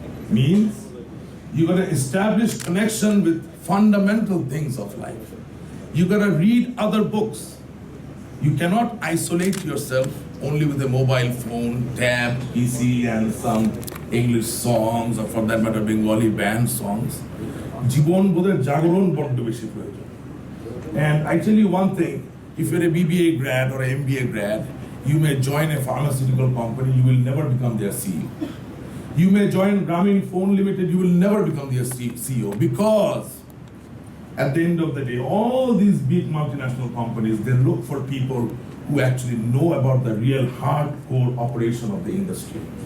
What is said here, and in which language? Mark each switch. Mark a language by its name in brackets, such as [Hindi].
[English] Means, you gotta establish connection with fundamental things of life. You gotta read other books. You cannot isolate yourself only with a mobile phone, tab, PC, and some English songs, or for that matter, Bengali band songs. [Bangla] জীবন বোধের জাগরণ বড্ড বেশি প্রয়োজন। [English] And I tell you one thing, if you're a BBA grad or an MBA grad, you may join a pharmaceutical company, you will never become their CEO. You may join Grameen Phone Limited, you will never become their CEO, because at the end of the day, all these big multinational companies, they look for people who actually know about the real hardcore operation of the industry.